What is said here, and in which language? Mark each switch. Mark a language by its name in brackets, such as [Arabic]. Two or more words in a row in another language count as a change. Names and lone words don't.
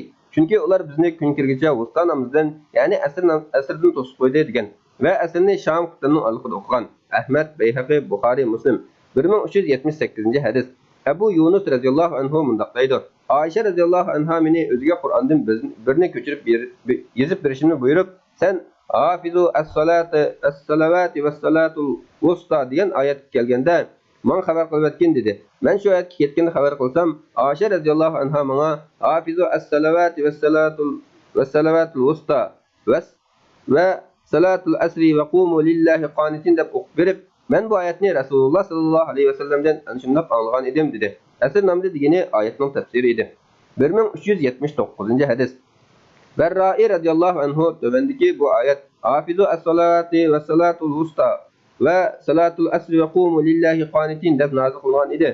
[Uzbek] Chunki ular bizni kun kirgicha vasta namozdan, ya'ni asrdan to'sib qo'ydi degan va asrni Sham qit'asining alqida o'qigan. Ahmad, Bayhaqi, Buxoriy, Muslim. 1378-hadis. Abu Yunus radhiyallohu anhu mundaq deydi: Ayşe radhiyallohu anha meni o'ziga Qur'ondan birini ko'chirib yezib berishini buyurib, sen [Arabic] حافظوا الصلوات والصلاة الوسطى [Uzbek] degan oyat kelganda men xabar qilib o'tgan dedi. Men shu oyatga ketganini xabar qilsam, Ayşe radhiyallohu anha menga [Arabic] حافظوا الصلوات والصلاة الوسطى وصلاة العصر وقوموا لله قانتين [Uzbek] deb o'qib berib, men bu oyatni Rasululloh sallallohu alayhi vasallamdan shunday anglagan edim dedi. Asr namozi degani oyatning tafsiri edi. 1379-hadis. Barra'i radhiyallohu anhu tövendiki bu oyat [Arabic] حافظوا الصلاة وصلاة الوسطى وصلاة العصر وقوموا لله قانتين [Uzbek] deb nozil qilingan edi.